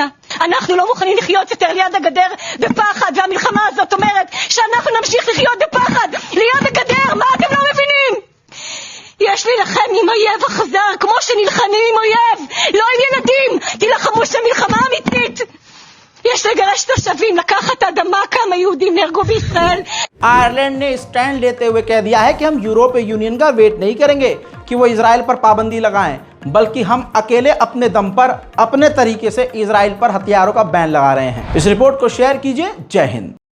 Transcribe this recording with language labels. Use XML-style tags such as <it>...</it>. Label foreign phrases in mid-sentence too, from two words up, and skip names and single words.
<he>אנחנו לא מוכנים לחיות יותר ליד הגדר בפחד, והמלחמה הזאת אומרת שאנחנו נמשיך לחיות בפחד ליד הגדר. מה אתם לא מבינים? יש להילחם עם אויב אכזר כמו שנלחמים עם אויב, לא עם ילדים. תילחמו שם מלחמה אמיתית. יש לגרש תושבים, לקחת אדמה, כמה יהודי נהרגו בישראל.</he> <hi>आयरलैंड ने स्टैंड लेते हुए कह दिया है कि हम यूरोपीय यूनियन का वेट नहीं करेंगे कि वो इजराइल पर पाबंदी लगाएं, बल्कि हम अकेले अपने दम पर अपने तरीके से इजराइल पर हथियारों का बैन लगा रहे हैं। इस रिपोर्ट को शेयर कीजिए। जय हिंद।</hi>